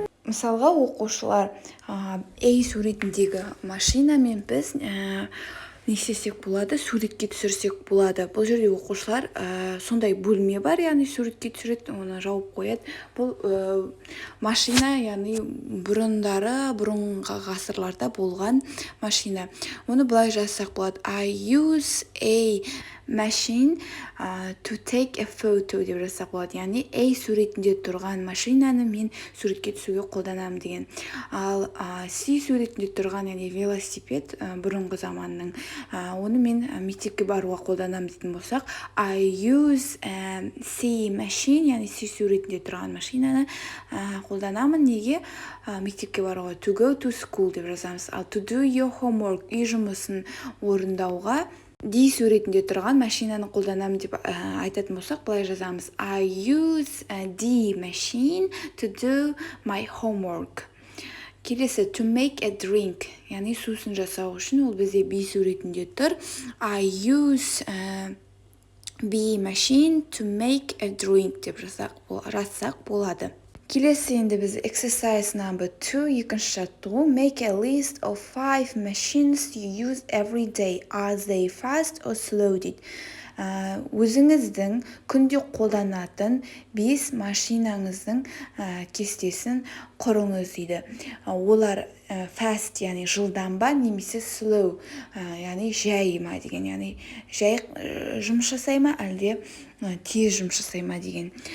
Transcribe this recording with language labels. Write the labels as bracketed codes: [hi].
[kk] Мысалға оқушылар A суретіндегі машинамен біз не істесек болады, суретке түсірсек болады. Бұл жерде оқушылар сондай бөлме бар, яғни суретке түсіреді, оны жауып қояды. Бұл машина, яғни бұрынғы ғасырларда болған машина. Оны былай жазсақ болады: [en] I use a machine to take a photo [kk] деп жазсақ болады. Яғни A суретінде тұрған машинаны мен суретке түсуге қолданамын деген. Ал C суретінде тұрған, яғни велосипед, бұрынғы заманның, оны мен мектепке баруға қолданамын дейтін болсақ, [en] I use C machine, [kk] яғни C суретінде тұрған машинаны қолданамын. Неге? Мектепке баруға. [en] To go to school [kk] деп жазамыз. Ал [en] to do your homework, [kk] үй жұмысын орындауға D суретінде тұрған машинаны қолданамын деп айтатын болсақ, былай жазамыз: [en] I use a D machine to do my homework. [kk] Келесі, [en] to make a drink, [kk] яғни сусын жасау үшін, ол бізде B суретінде тұр. [en] I use B machine to make a drink [kk] деп жазсақ болады. Келесі енді біз [en] exercise number 2, [kk] екінші жаттығу. [en] Make a list of 5 machines you use every day. Are they fast or slow [kk] дейді. Өзіңіздің күнде қолданатын 5 машинаңыздың кестесін құрыңыз дейді. Олар fast, яғни жылдам ба, немесе slow, яғни жай ма деген, яғни жай жұмыс жасай ма, әлде тез жұмыс жасай ма деген.